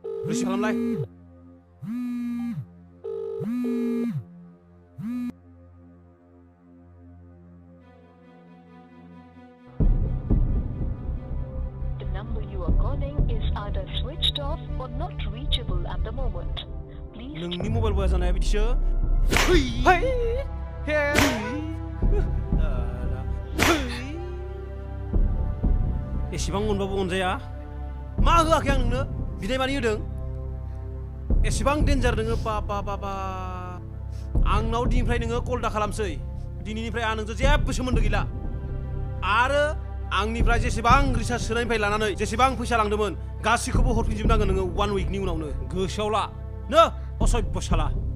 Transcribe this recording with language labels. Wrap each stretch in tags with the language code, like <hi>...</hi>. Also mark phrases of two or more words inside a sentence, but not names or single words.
<brx>रिसिभ खालामलाय</brx> <en>The number you are calling is either switched off or not reachable at the moment. Please</en> <brx>नोंनि मबाइल बया जानाया बिदिसो है हे एसेबां अनबाबो अनजाया मा होआखै आं नोंनो बिदाय मानि होदों एसेबां डेन्जार नोङो बा आंनाव दिनैनिफ्राय नोङो कल दा खालामसै दिनैनिफ्राय आं नोंजों जेबो सोमोन्दो गैला आरो आंनिफ्राय जेसेबां रिसार्ज सोनायनिफ्राय लानानै जेसेबां फैसा लांदोंमोन गासैखौबो हरफिनजोबनांगोन नोङो 1 उइकनि उनावनो गोसोआव ला नो असभ्य साला</brx>